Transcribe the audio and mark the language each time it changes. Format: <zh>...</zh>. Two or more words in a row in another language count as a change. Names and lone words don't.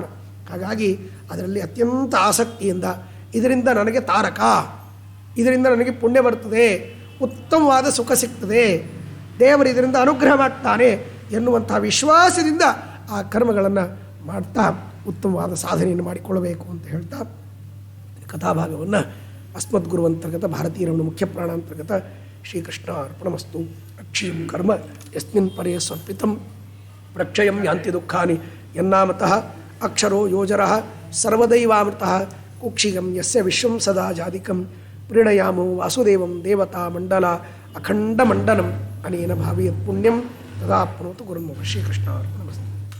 <kn>ಹಾಗಾಗಿ ಅದರಲ್ಲಿ ಅತ್ಯಂತ ಆಸಕ್ತಿಯಿಂದ ಇದರಿಂದ ನನಗೆ ತಾರಕ, ಇದರಿಂದ ನನಗೆ ಪುಣ್ಯ ಬರ್ತದೆ, ಉತ್ತಮವಾದ ಸುಖ ಸಿಗ್ತದೆ, ದೇವರು ಇದರಿಂದ ಅನುಗ್ರಹ ಮಾಡ್ತಾನೆ ಎನ್ನುವಂಥ ವಿಶ್ವಾಸದಿಂದ ಆ ಕರ್ಮಗಳನ್ನು ಮಾಡ್ತಾ ಉತ್ತಮವಾದ ಸಾಧನೆಯನ್ನು ಮಾಡಿಕೊಳ್ಳಬೇಕು ಅಂತ ಹೇಳ್ತಾ ಕಥಾಭಾಗವನ್ನು</kn> <sa>ಅಸ್ಮದ್ಗುರುವಂತರ್ಗತ ಭಾರತೀಯರಮಣ ಮುಖ್ಯ ಪ್ರಾಣಾಂತರ್ಗತ ಶ್ರೀಕೃಷ್ಣ ಅರ್ಪಣಮಸ್ತು. ಅಕ್ಷಯಂ ಕರ್ಮ ಯಸ್ಮಿನ್ ಪರೇ ಸ್ವರ್ಪಿತಂ ಪ್ರಕ್ಷಯಂ ಯಾಂತಿ ದುಃಖಾನಿ ಯನ್ನಾಮತಃ ಅಕ್ಷರೋ ಯೋಜರಃ ಸರ್ವದೈವಾಮೃತಃ ಕುಕ್ಷಿಗಂ ಯಸ್ಯ ವಿಶ್ವಂ ಸದಾ ಜಾದಿಕಂ ಪ್ರೀಣಯಾಮೋ ವಾಸುದೇವಂ ದೇವತಾ ಮಂಡಲ ಅಖಂಡ ಮಂಡನಂ ಅನೇನ ಭಾವಿಯತ್ ಪುಣ್ಯಂ ತದಾಪ್ನೋತು ಗುರುರ್ಮುಖ. ಶ್ರೀಕೃಷ್ಣ ಅರ್ಪಣಮಸ್ತು.</sa>